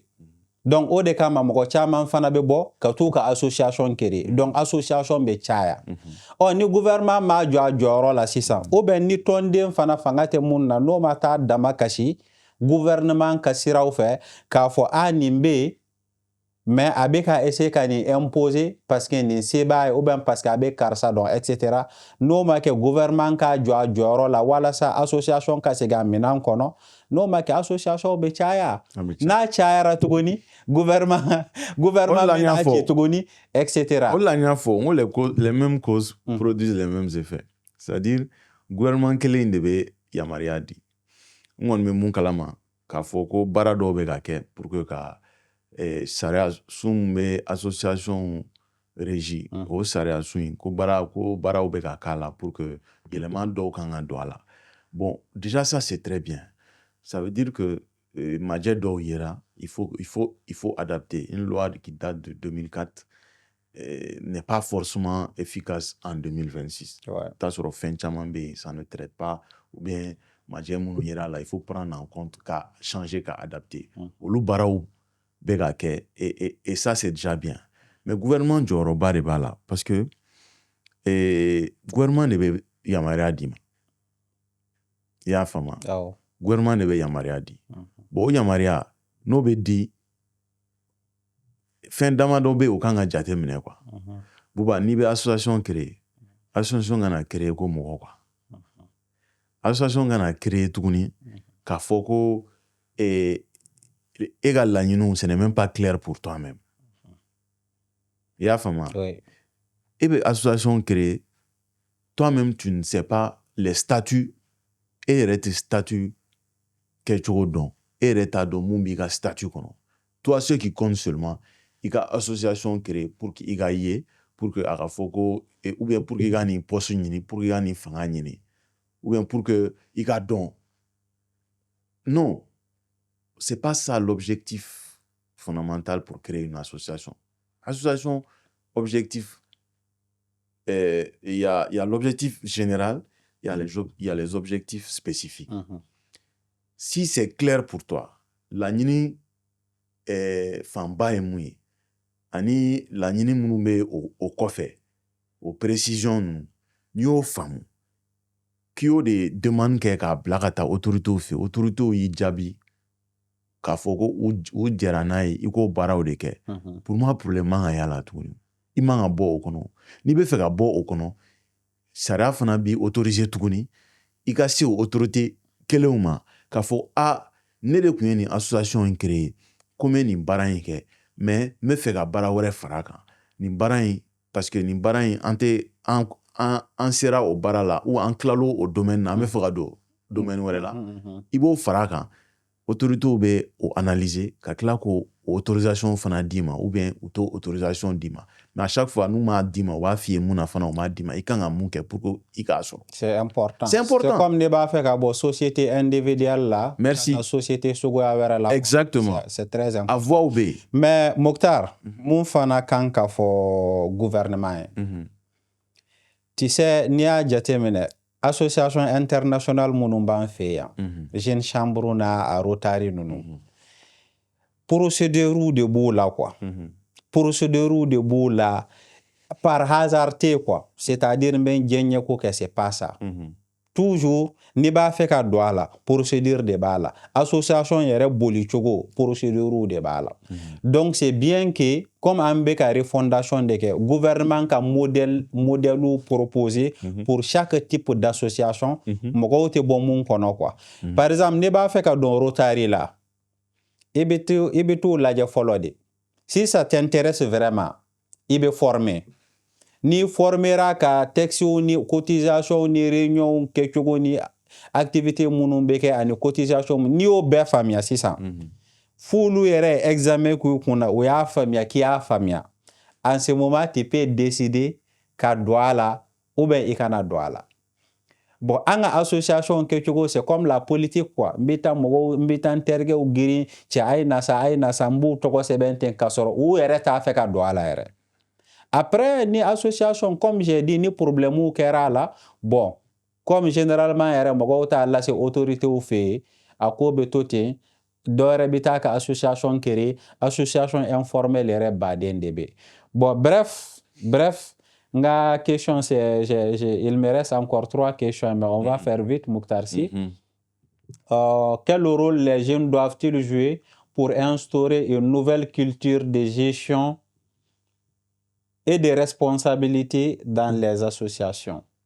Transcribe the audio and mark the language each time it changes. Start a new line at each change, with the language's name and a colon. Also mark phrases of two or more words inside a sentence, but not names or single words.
Bambara: Donc o de kama mɔgɔ caman fana bɛ bɔ ka t'u ka
French: association créer donc association
Bambara: bɛ caya ni gouvernement ma jɔ a jɔyɔrɔ la sisan
French: ou bien
Bambara: ni tɔnden fana fanga tɛ mun na n'o ma taa dama kasi gouvernement ka siraw fɛ k'a fɔ nin bɛ yen mais a bɛ ka essayer ka nin imposer parce que nin se b'a ye
French: ou bien parce que
Bambara: a bɛ karisa dɔn etc. N'o ma kɛ gouvernement ka jɔ a jɔyɔrɔ la walasa association ka se ka minɛn kɔnɔ n'o ma kɛ association bɛ caya n'a cayara tuguni gouvernement bɛna cɛ tuguni etc. O de la n y'a fɔ n ko
French: les mêmes causes produisent les mêmes effets, c'est-à-dire gouvernement
Bambara: kelen de bɛ yamaruya di n kɔni bɛ mun kalama k'a fɔ ko baara dɔw bɛ ka kɛ
French: pour que
Bambara: ka sariya sun bɛ
French: association régie
Bambara: o sariya sun in ko baaraw bɛ ka k'a la
French: pour que
Bambara: yɛlɛma dɔw kan ka don a la.
French: Bon déjà ça c'est très bien, ça veut dire que
Bambara: majɛ dɔw yera
French: il faut adapter. Une loi qui date de 2004 n'est pas forcément efficace en 2026. T'as
Bambara: sɔrɔ fɛn caman bɛ yen
French: ça ne traite pas ou bien
Bambara: majɛ minnu yera la
French: il faut prendre en compte ka changer ka adapter
Bambara: olu baaraw bɛ ka kɛ
French: et ça c'est déjà bien.
Bambara: Mais gouvernement jɔyɔrɔba de b'a la
French: parce que
Bambara: gouvernement de bɛ yamaruya di ma i y'a faamu gouvernement de bɛ yamaruya di bon o yamaruya n'o bɛ di fɛn damadɔ bɛ o kan ka jate minɛ quoi buba n'i bɛ association créer association kana créer ko mɔgɔ quoi association kana créer tuguni k'a fɔ ko e ka laɲiniw
French: ce n'est même pas clair pour toi-même
Bambara: i y'a faamu e bɛ association créer
French: toi-même tu ne sais pas les statuts
Bambara: e yɛrɛ tɛ statut kɛcogo dɔn e yɛrɛ t'a dɔn mun b'i ka statut kɔnɔ.
French: Toi ce qui compte seulement
Bambara: i ka association créer
French: pour que
Bambara: i ka ye pour que a ka fɔ ko
French: ou bien pour que
Bambara: i ka nin poste ɲini
French: pour que
Bambara: i ka nin fanga ɲini ou bien
French: pour que
Bambara: i ka dɔn.
French: Non, c'est pas ça l'objectif fondamental pour créer une association. Association, objectif, il y a l'objectif général, il y a les objectifs spécifiques. Si c'est clair pour toi,
Bambara: la ɲini fanba ye mun ye ani laɲini minnu bɛ o kɔfɛ o précision ninnu n'i y'o faamu k'i y'o de demande kɛ k'a bila ka taa autoritéw fɛ autoritéw y'i jaabi k'a fɔ ko u jɛra n'a ye i k'o baaraw de kɛ
French: pour moi problème
Bambara: man ka y'a la tuguni i man ka bɔ o kɔnɔ n'i bɛ fɛ ka bɔ o kɔnɔ sariya fana b'i autoriser tuguni i ka se o autorité kelenw ma k'a fɔ ne de tun ye nin association in créer ko n bɛ nin baara in kɛ mais n bɛ fɛ ka baara wɛrɛ far'a kan nin baara in parce que nin baara in an sera o baara la ou an tilalo o domaine na an bɛ fɛ ka don domaine wɛrɛ la i b'o far'a kan autoritéw bɛ o analyser ka tila k'o autorisation fana d'i ma
French: ou bien
Bambara: u t'o autorisation d'i ma
French: mais à chaque fois
Bambara: n'u m'a d'i ma u b'a f'i ye mun na fana u m'a d'i ma i kan ka mun kɛ
French: pour que
Bambara: i k'a sɔrɔ.
French: C'est important. C'est comme
Bambara: ne b'a fɛ ka bɔ
French: société individuelle la merci
Bambara: ka société suguya wɛrɛ la.
French: Exactement. C'est très important.
Bambara: A voix bɛ yen. Mais Mokhtar mun fana kan ka fɔ gouvernement ye
French: tu sais
Bambara: n'i y'a jateminɛ
French: association internationale
Bambara: minnu b'an fɛ yan
French: jeune chambre
Bambara: n'a Rotary ninnu procédure de b'o la quoi procédure de b'o la
French: par hasard
Bambara: tɛ quoi c'est-à-dire n bɛ diɲɛ ko kɛ
French: c'est pas ça toujours
Bambara: n'i b'a fɛ ka don a la procédure de b'a la association yɛrɛ boli cogo procédure de b'a la
French: donc c'est bien que comme
Bambara: an bɛ ka
French: refondation de kɛ gouvernement ka modèle proposer pour chaque type d'association
Bambara: mɔgɔw tɛ bɔ mun kɔnɔ
French: quoi par
Bambara: exemple n'i b'a fɛ ka don Rotary la i bɛ t'o lajɛ fɔlɔ de
French: si ça t'intéresse vraiment
Bambara: i bɛ former ni formera ka texte ni cotisation ni réunion kɛcogo ni activité minnu bɛ kɛ ani cotisation n'i y'o bɛɛ faamuya sisan f'olu yɛrɛ examen k'u kunna o y'a faamuya k'i y'a faamuya
French: en ce moment tu peux décider
Bambara: ka don a la
French: ou bien
Bambara: i kana don a la.
French: Bon,
Bambara: an ka
French: association kɛcogo c'est comme la politique quoi.
Bambara: N bɛ taa mɔgɔw n bɛ taa n terikɛw girin cɛ a ye na sa n b'u tɔgɔ sɛbɛn ten k'a sɔrɔ u yɛrɛ t'a fɛ ka don a la yɛrɛ. Après ni association
French: comme j'ai dit
Bambara: ni problème kɛra a la
French: bon comme généralement
Bambara: yɛrɛ mɔgɔw t'a lase autorité fɛ yen a ko bɛ to ten dɔ wɛrɛ bɛ taa ka association créer
French: association informelle
Bambara: yɛrɛ baden de bɛ.
French: Bon bref nga question c'est il me reste encore 3 questions mais on va faire vite Mokhtar Sy. Quel rôle les jeunes doivent-ils jouer pour instaurer une nouvelle culture de gestion et de responsabilité dans les associations?